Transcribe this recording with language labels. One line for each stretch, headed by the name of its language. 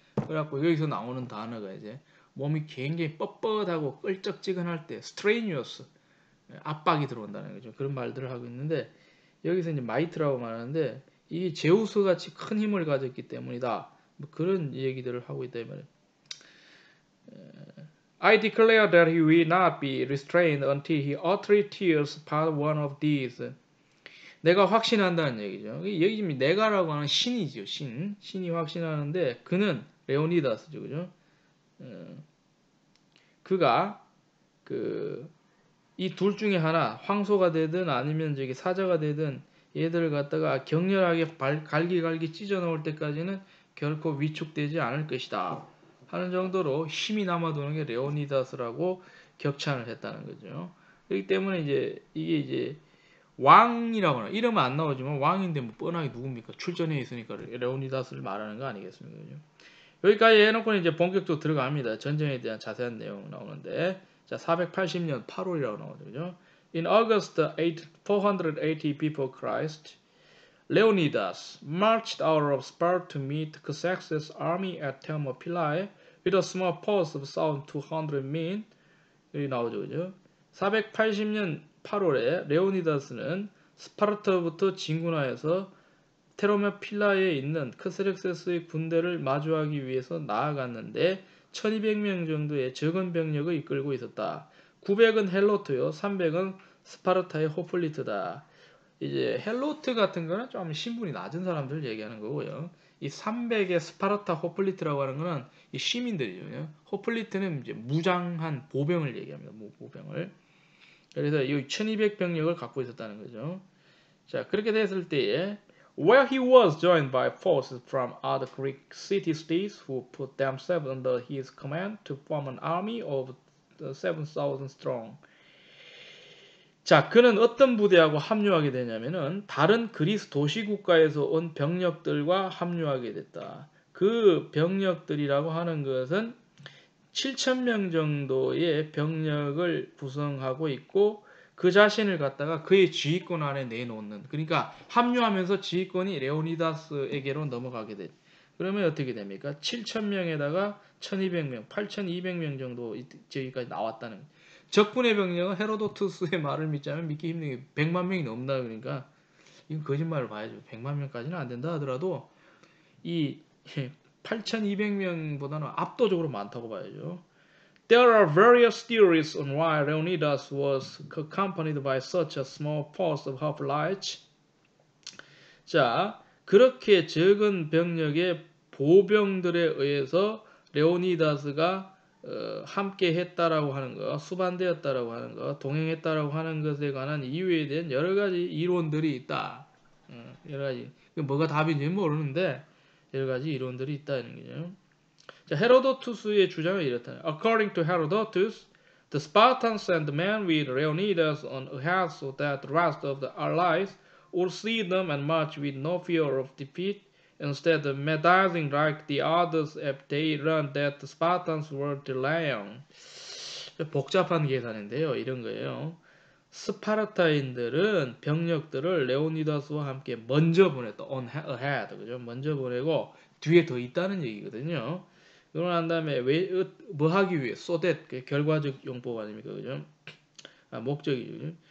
Korean: 그래갖고 여기서 나오는 단어가 이제 몸이 굉장히 뻣뻣하고 끌적지근할 때 strenuous 압박이 들어온다는 거죠. 그런 말들을 하고 있는데 여기서 이제 might라고 말하는데 이게 제우스 같이 큰 힘을 가졌기 때문이다. 뭐 그런 얘기들을 하고 있다 이 말이에요.
English: I declare that he will not be restrained until he utterly tears part one of these.
Korean: 내가 확신한다는 얘기죠. 여기 지금 내가라고 하는 신이죠. 신이 확신하는데 그는 레오니다스죠. 그죠? 그가 이 둘 중에 하나 황소가 되든 아니면 저기 사자가 되든 얘들을 갖다가 격렬하게 갈기갈기 찢어 놓을 때까지는 결코 위축되지 않을 것이다 하는 정도로 힘이 남아도는 게 레오니다스라고 격찬을 했다는 거죠. 그렇기 때문에 이제 이게 이제 왕이라고 하나 이름은 안 나오지만 왕인데 뭐 뻔하게 누굽니까? 출전해 있으니까 레오니다스를 말하는 거 아니겠습니까? 그죠? 여기까지 해놓고 이제 본격적으로 들어갑니다. 전쟁에 대한 자세한 내용 나오는데 자 480년 8월이라고 나오죠. 그죠?
English: In August 480 before Christ, Leonidas marched out of Sparta to meet Xerxes' army at Thermopylae with a small force of 1,200 men.
Korean: 여기 나오죠. 그죠? 480년 8월에 레오니다스는 스파르타부터 진군하여서 테르모필라에 있는 크세렉세스의 군대를 마주하기 위해서 나아갔는데 1200명 정도의 적은 병력을 이끌고 있었다. 900은 헬로트요. 300은 스파르타의 호플리트다. 이제 헬로트 같은 거는 좀 신분이 낮은 사람들 얘기하는 거고요. 이 300의 스파르타 호플리트라고 하는 거는 이 시민들이죠. 호플리트는 이제 무장한 보병을 얘기합니다. 보병을. 그래서 이 1200병력을 갖고 있었다는 거죠. 자, 그렇게 됐을 때에
English: where he was joined by forces from other Greek city-states who put themselves under his command to form an army of 7,000 strong.
Korean: 자, 그는 어떤 부대하고 합류하게 되냐면은 다른 그리스 도시 국가에서 온 병력들과 합류하게 됐다. 그 병력들이라고 하는 것은 7,000명 정도의 병력을 구성하고 있고 그 자신을 갖다가 그의 지휘권 안에 내놓는, 그러니까 합류하면서 지휘권이 레오니다스에게로 넘어가게 돼. 그러면 어떻게 됩니까? 7,000명에다가 1,200명, 8,200명 정도 저기까지 나왔다는. 적군의 병력은 헤로도투스의 말을 믿자면 믿기 힘든 게 100만 명이 넘는다. 그러니까 이건 거짓말을 봐야죠. 100만 명까지는 안 된다 하더라도 이 8,200명보다는 압도적으로 많다고 봐야죠.
English: There are various theories on why Leonidas was accompanied by such a small force of hoplites.
Korean: 자, 그렇게 적은 병력의 보병들에 의해서 레오니다스가 함께 했다라고 하는 거, 수반되었다라고 하는 거, 동행했다라고 하는 것에 관한 이유에 대한 여러 가지 이론들이 있다. 여러 가지. 뭐가 답인지는 모르는데 여러 가지 이론들이 있다는 거죠. 자, 헤로도투스의 주장은 이렇다.
English: According to Herodotus, the Spartans sent men with Leonidas on ahead so that the rest of the allies would see them and march with no fear of defeat, instead of meditating like the others if they learned that the Spartans were delaying.
Korean: 복잡한 계산인데요. 이런 거예요. 스파르타인들은 병력들을 레오니다스와 함께 먼저 보냈다.
English: on ahead. 그죠?
Korean: 먼저 보내고 뒤에 더 있다는 얘기거든요. 그러고 난 다음에 뭐 하기 위해 so that 결과적 용법 아닙니까? 그죠? 목적이죠.